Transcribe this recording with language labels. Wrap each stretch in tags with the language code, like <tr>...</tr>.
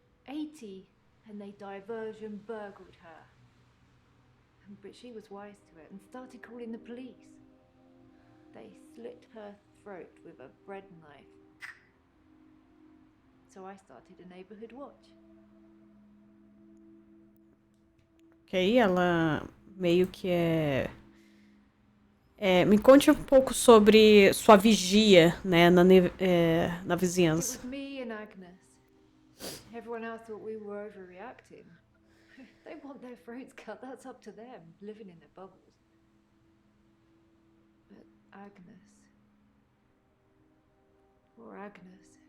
<en>80, and they diversion burgled her. But she was wise to it and started calling the police. They slit her throat with a bread knife. So I started a neighbourhood watch.</en> <pt>Ok, ela meio que me conte um pouco sobre sua vigia, né, na</pt> <en>It</en> <pt>vizinhança.</pt> <en>was me and Agnes. Everyone else thought we were overreacting. They want their throats cut, that's up to them, living in their bubbles. But Agnes. Poor Agnes.</en>